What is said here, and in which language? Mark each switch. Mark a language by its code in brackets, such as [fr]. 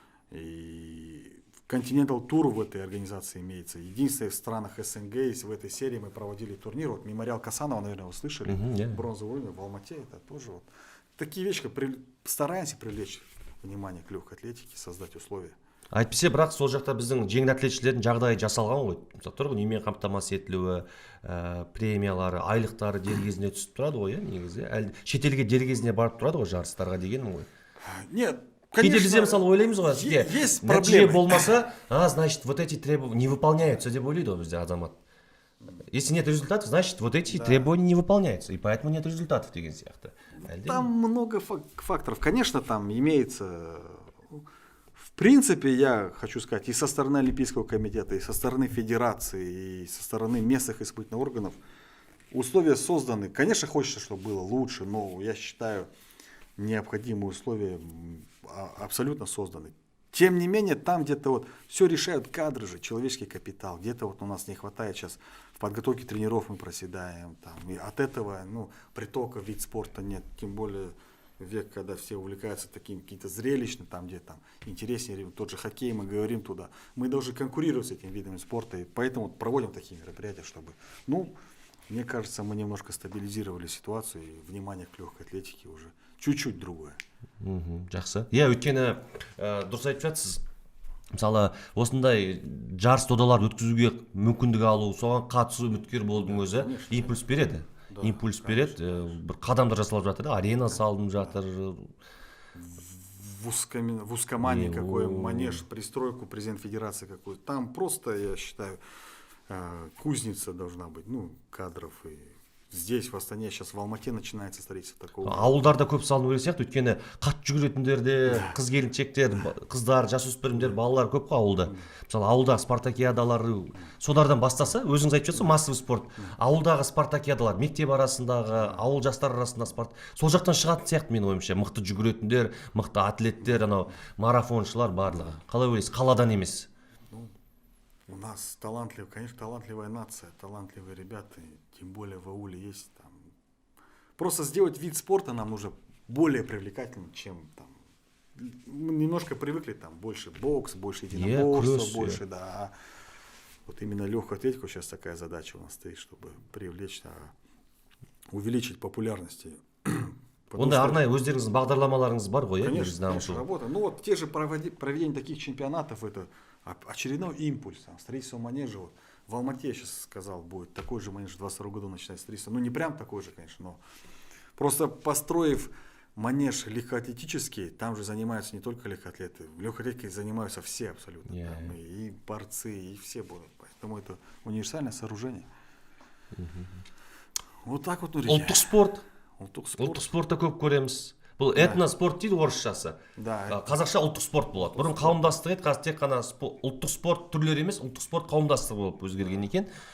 [ru] И Continental Tour в этой организации имеется. Единственное в странах СНГ, в этой серии мы проводили турнир. Вот мемориал Касанова, наверное, вы слышали. Бронзовый уровень в Алмате. Это тоже вот такие вещи. Стараемся привлечь внимание к легкой атлетике, создать условия. [kk] Әйтпесе, бірақ сол жақта біздің жеңіл атлетшілердің жағдайы жасалған ғой. Мысалы, тұрғын үймен қамтамасыз етілуі, премиялары, айлықтары дер кезінде түсіп тұрады ғой, негізі. Шетелге дер кезінде барып тұрады ғой жарыстарға дегенім ғой. [ru] Нет, [kk] Кейде бізде мысалы ойлаймыз ғой, сізге нәтиже болмаса, [ru] значит, вот эти требования не выполняются [kk] деп ойлайды ғой бізде азамат. [ru] Если нет результатов, значит, вот эти требования не выполняются, и поэтому нет результатов [kk] деген сияқты. [ru] Там много факторов. Конечно, там имеется... В принципе, я хочу сказать, и со стороны Олимпийского комитета, и со стороны федерации, и со стороны местных исполнительных органов условия созданы. Конечно, хочется, чтобы было лучше, но я считаю, необходимые условия абсолютно созданы. Тем не менее, там где-то вот все решают кадры же, человеческий капитал. Где-то вот у нас не хватает сейчас в подготовке тренеров, мы проседаем. Там, и от этого притока в вид спорта нет. Тем более век, когда все увлекаются таким каким-то зрелищным, там где там интереснее, тот же хоккей, мы говорим туда. Мы должны конкурировать с этим видом спорта, и поэтому проводим такие мероприятия, чтобы, мне кажется, мы немножко стабилизировали ситуацию, и внимание к легкой атлетике уже чуть-чуть другое. [kk] Жақсы. Өйткені дұрыс айтып жатсыз. Мысалы, осындай жарыс додалар өткізуге мүмкіндік алу, соған қатысу үміткер болудың өзі импульс береді. Импульс береді, бір қадамдар жасалып жатыр, арена салынып жатыр. [ru] В Ускомане какой манеж, пристройку президент федерации какой. Там просто, я считаю, кузница должна быть, кадров. И здесь, в Астане, сейчас в Алмате начинается строительство такого. [kk] Ауылдарда көп салыну керек сияқты, өйткені қатты жүгіретіндер де, қыз келіншектер, қыздар, жасөспірімдер, балалар көп қой ауылда. Мысалы, ауылдағы спартакиадалар, солардан бастаса, өзіңіз айтып жатсыз, [ru] массовый спорт. [kk] Ауылдағы спартакиадалар, мектеп арасындағы, ауыл жастар арасында спорт. Сол жақтан шығатын сияқты менің ойымша, мықты жүгіретіндер, мықты атлеттер, марафоншылар барлығы. Қалай ойлайсыз, қаладан емес? [ru] У нас конечно, талантливая нация, талантливые ребята, тем более в ауле есть там. Просто сделать вид спорта нам нужно более привлекательным, чем там. Мы немножко привыкли там больше бокс, больше единоборства, больше, да. Вот именно легкую атлетику сейчас такая задача у нас стоит, чтобы привлечь, увеличить популярность. [kk] Онда арнайы өздеріңіздің бағдарламаларыңыз бар ғой, [ru] Конечно, работа. Те же проведение таких чемпионатов, это очередной импульс. Строительство манежа. В Алмате, я сейчас сказал, будет такой же манеж в 22 году начинать строительство. Не прям такой же, конечно, но просто построив манеж легкоатлетический, там же занимаются не только легкоатлеты. В легкоатлетике занимаются все абсолютно. [en] Yeah. [ru] Там и борцы, и все будут. Поэтому это универсальное сооружение. Вот так вот, Нуреке. [kk] Ұлттық спорт. Ұлттық спорт. Ұлттық спортты көп көреміз. Бұл этноспорт дейді орысшасы. [ru] Да. [kk] Қазақша ұлттық спорт болады. Бұрын қауымдастық еді, қазір тек қана ұлттық спорт түрлері емес, ұлттық спорт қауымдастығы болып өзгерген екен.